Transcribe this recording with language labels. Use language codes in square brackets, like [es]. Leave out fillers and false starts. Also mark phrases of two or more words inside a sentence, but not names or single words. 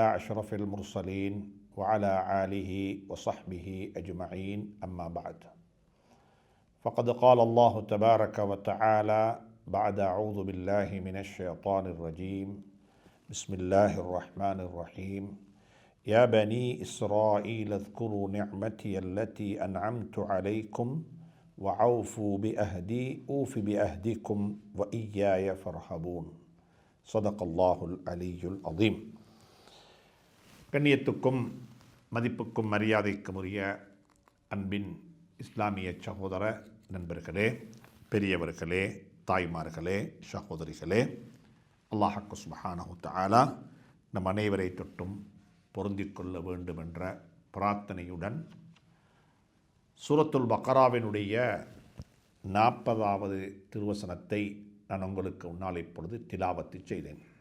[ar] أشرف المرسلين وعلى آله وصحبه أجمعين أما بعد فقد قال الله تبارك وتعالى بعد أعوذ بالله من الشيطان الرجيم بسم الله الرحمن الرحيم يا بني إسرائيل اذكروا نعمتي التي أنعمت عليكم وأوفوا بأهدي أوف بأهدكم وإياي فارهبون صدق الله العلي العظيم. [ta] கண்ணியத்துக்கும் மதிப்புக்கும் மரியாதைக்கும் உரிய அன்பின் இஸ்லாமிய சகோதர நண்பர்களே, பெரியவர்களே, தாய்மார்களே, சகோதரிகளே, [ar] الله سبحانه تعالى [ta] நம் அனைவரை தொட்டும் பொருந்திக் கொள்ள வேண்டும் என்ற பிரார்த்தனையுடன் சூரத்துல் பக்கராவினுடைய 40வது திருவசனத்தை நான் உங்களுக்கு முன்னால் இப்பொழுது திலாவத்து செய்தேன்.